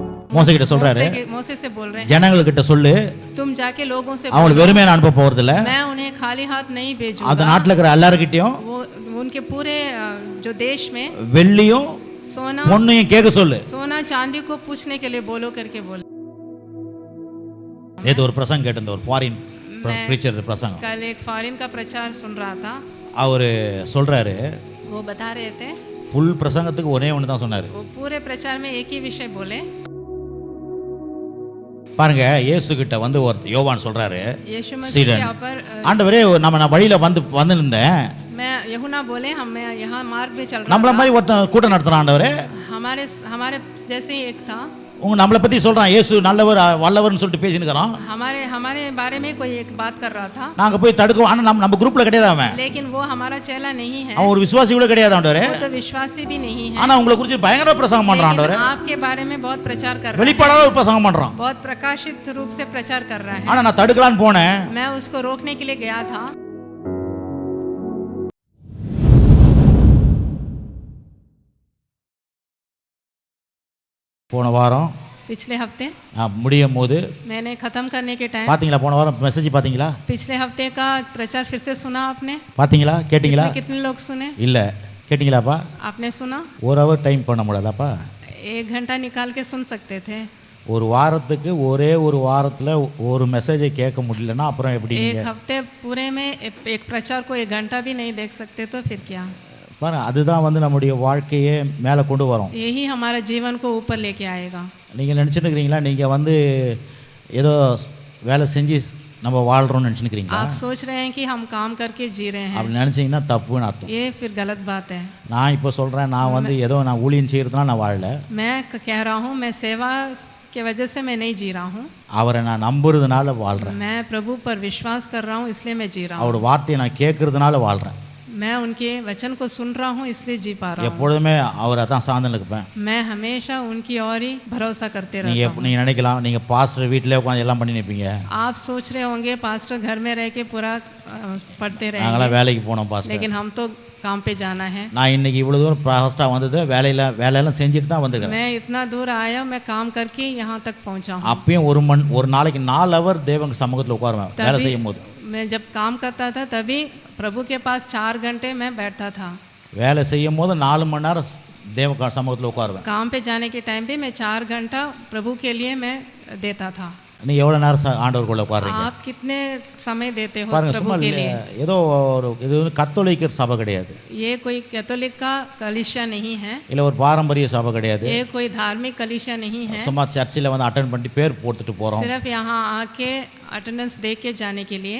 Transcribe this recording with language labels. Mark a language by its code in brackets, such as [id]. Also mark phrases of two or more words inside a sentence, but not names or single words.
[ta] மோசே கிட்ட சொல்றாரு, [hi] मोसे से बोल रहे हैं, [ta] ஜனங்கள்கிட்ட சொல்லு, [hi] तुम जाके लोगों से [ta] அவங்களை வெறுமையா அனுப்ப போறது இல்ல, [hi] मैं उन्हें खाली हाथ नहीं [ta] அந்த [hi] भेजूंगा। [ta] நாட்டுல இருக்கிற எல்லார்கிட்டயும் [hi] वो उनके पूरे जो देश में [ta] வெள்ளியும் [hi] सोना [ta] பொண்ணையும் கேட்க சொல்லு. [hi] सोना चांदी को पूछने के लिए बोलो करके बोल। [ta] நேத்து ஒரு பிரசங்கம் கேட்டிருந்த ஒரு [en] foreign preacher [ta] பிரசங்கம், [hi] कल एक फॉरेन का प्रचार सुन रहा था, [ta] அவரு சொல்றாரு, [hi] वो बता रहे थे, [ta] ஃபுல் பிரசங்கத்துக்கு ஒரே ஒன்று தான் சொன்னாரு. [hi] वो पूरे प्रचार में एक ही विषय बोले। [ta] பாருங்க, இயேசு கிட்ட வந்து ஒரு யோவான் சொல்றாரு, [hi] यीशु मसीह [ta] சீடன், [hi] यहाँ पर [ta] ஆண்டவரே நான் வழியில வந்து இருந்தேன், [hi] मैं यूहन्ना बोले, हम यहाँ मार्ग में चल रहा [ta] நம்மள [hi] था, [ta] மாதிரி ஒருத்தன் கூட்டம் நடத்துறான், ஆண்டவரே [hi] हमारे जैसे ही एक था, [ta] உங்க நம்மளை பத்தி சொல்றான், இயேசு நல்லவர் வல்லவர்னு சொல்லிட்டு பேசினுக்கிறான், [hi] हमारे बारे में कोई एक बात कर रहा था, [ta] நாங்க போய் தடுக்கோம், ஆனா நம்ம குரூப்ல கிடையாது அவன், [hi] लेकिन वो हमारा चेला नहीं है, [ta] அவன் ஒரு விசுவாசி கூட கிடையாது ஆண்டவரே, [hi] वो तो विश्वासी भी नहीं है, [ta] ஆனா உங்களை குறித்து பயங்கர பிரசங்கம் பண்றான் ஆண்டவரே, [hi] लेकिन आपके बारे में बहुत प्रचार कर रहा है, [ta] வெளிப்படாத ஒரு பிரசங்கம் பண்றான், [hi] बहुत प्रकाशित रूप से प्रचार कर रहा है। [ta] ஆனா நான் தடுக்கலான்னு போனேன், [hi] मैं उसको रोकने के लिए गया था। [ta] போன வாரம் [hi] पिछले हफ्ते [ta] நான் முடியும் போது [hi] मैंने खत्म करने के टाइम, [ta] பாத்தீங்களா, போன வாரம் மெசேஜ் பாத்தீங்களா, [hi] पिछले हफ्ते का प्रचार फिर से सुना आपने? [ta] பாத்தீங்களா, கேட்டீங்களா? [hi] कितने लोग सुने? [ta] இல்ல, கேட்டீங்களாப்பா? [hi] आपने सुना? [ta] ஒரு [en] hour time [ta] பண்ண முடியாதாப்பா? [hi] 1 घंटा निकाल के सुन सकते थे। [ta] ஒரு வாரத்துக்கு ஒரே ஒரு வாரத்துல ஒரு மெசேஜை கேட்க முடியலன்னா அப்புறம் எப்படி? [hi] एक हफ्ते पूरे में एक प्रचार को 1 घंटा भी नहीं देख सकते तो फिर क्या? [ta] பாருங்க, அதுதான் வந்து நம்முடைய வாழ்க்கையே மேலே கொண்டு வரும். [hi] यही हमारा जीवन को ऊपर लेके आएगा। [ta] நீங்கள் நினச்சிட்டு இருக்கிறீங்களா, நீங்கள் வந்து ஏதோ வேலை செஞ்சு நம்ம வாழ்கிறோம்னு நினச்சிருக்கிறீங்களா? [hi] आप सोच रहे हैं कि हम काम करके जी रहे हैं, [ta] அப்படி நினச்சிங்கன்னா தப்புன்னு அர்த்தம். [hi] ये फिर गलत बात है। [ta] நான் இப்போ சொல்கிறேன், நான் வந்து ஏதோ நான் ஊழியம் செய்கிறதுனால நான் வாழல, [hi] मैं कह रहा हूँ, मैं सेवा के वजह से मैं नहीं जी रहा हूँ, [ta] அவரை நான் நம்புறதுனால வாழ்கிறேன், [hi] मैं प्रभु पर विश्वास कर रहा हूँ इसलिए मैं जी रहा हूँ, [ta] அவரோட வார்த்தையை நான் கேட்கறதுனால வாழ்கிறேன், [hi] मैं उनके वचन को सुन रहा हूँ इसलिए जी पा रहा हूँ, [ta] எப்பொழுதுமே அவரை தான் சார்ந்து இருப்பேன். [hi] मैं हमेशा उनकी ओर ही भरोसा करते रहता हूँ। [ta] நீங்கள் நினைக்கலாம், நீங்கள் பாஸ்டர் வீட்டிலே உட்காந்து எல்லாம் பண்ணி நிற்பீங்க, [hi] आप सोच रहे होंगे पास्टर घर में रह के पूरा पढ़ते [ta] நாங்களாம் [hi] रहेंगे, [ta] வேலைக்கு போனோம் பாஸ்டர், [hi] लेकिन हम तो काम पे जाना है। [ta] நான் இன்னைக்கு இவ்வளோ தூரம் ஃபாஸ்ட்டாக வந்தது வேலையெல்லாம் செஞ்சுட்டு தான் வந்துக்கிறேன். [hi] मैं इतना दूर आया, मैं काम करके यहाँ तक पहुँचा हूँ। [ta] அப்பயும் ஒரு நாளைக்கு 4 ஹவர் தேவன் சமூகத்தில் உட்காருவேன் வேலை செய்யும் போது. [hi] मैं जब काम करता था तभी प्रभु के पास 4 घंटे मैं बैठता था। [ta] வேலை செய்யும் போது 4 மணி நேரம் தேவ சமூகத்தில் உட்காருவேன். [hi] काम पे जाने के टाइम पे मैं 4 घंटा प्रभु के लिए मैं देता था। [ta] நீ எவ்வளோ நேரம் ஆண்டவருக்குள்ள உட்காருறீங்க? [hi] आप कितने समय देते हो [ta] பாருங்க, [hi] प्रभु [ta] சும்மா [hi] के लिए? [ta] ஏதோ இது கத்தோலிக்கர் சபை கிடையாது, [hi] ये कोई कैथोलिक का कलीसिया नहीं है, [ta] இல்லை ஒரு பாரம்பரிய சபை கிடையாது, [hi] ये कोई धार्मिक कलीसिया नहीं है, [ta] சும்மா சர்ச்சில் வந்து அட்டன் பண்ணிட்டு பேர் போட்டுட்டு போகிறோம், [hi] सिर्फ यहाँ आके अटेंडेंस दे के जाने के लिए।